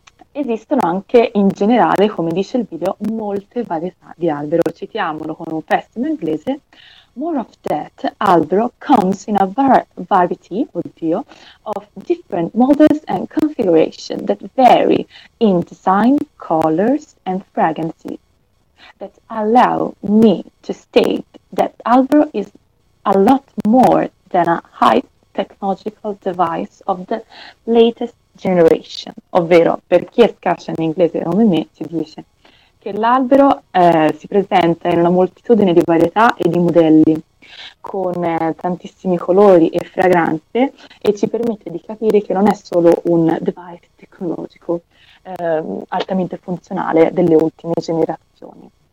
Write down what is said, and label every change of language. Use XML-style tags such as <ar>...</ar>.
<it>Esistono anche in generale, come dice il video, molte varietà di albero. Citiamolo con un pessimo inglese.</it> <en>More of that albero comes in a variety, oddio, of different models and configuration that vary in design, colors and fragrance that allow me to state that albero is a lot more than a high technological device of the latest generation.</en> <it>Ovvero, per chi è scarso in inglese come me, si dice che l'albero si presenta in una moltitudine di varietà e di modelli, con tantissimi colori e fragranze, e ci permette di capire che non è solo un device tecnologico altamente funzionale delle ultime generazioni.</it>